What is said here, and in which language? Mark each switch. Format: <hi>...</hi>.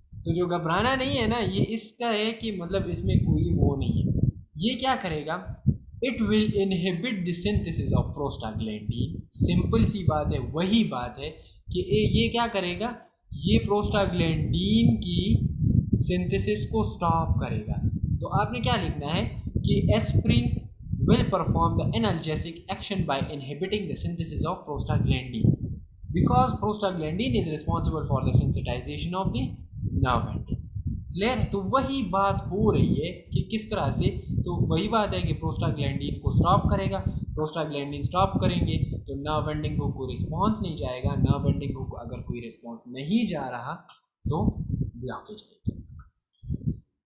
<hi>तो जो घबराना नहीं है ना, ये इसका है कि मतलब इसमें कोई वो नहीं है। ये क्या करेगा,</hi> <en>It will inhibit the synthesis of prostaglandin.</en> <hi>Simple सी बात है, वही बात है कि ये क्या करेगा, ये प्रोस्टाग्लैंडिन की सिंथेसिस को स्टॉप करेगा। तो आपने क्या लिखना है कि aspirin</hi> <en>will perform the analgesic action by inhibiting the synthesis of prostaglandin because prostaglandin is responsible for the sensitization of the nerve ending. Clear?</en> <hi>तो वही बात हो रही है कि किस तरह से, तो वही बात है कि प्रोस्टाग्लैंडिन को स्टॉप करेगा। प्रोस्टाग्लैंडिन स्टॉप करेंगे तो नर्व एंडिंग को कोई रिस्पॉन्स नहीं जाएगा। नर्व एंडिंग को अगर कोई रिस्पॉन्स नहीं जा रहा तो ब्लॉकेज आएगी।</hi>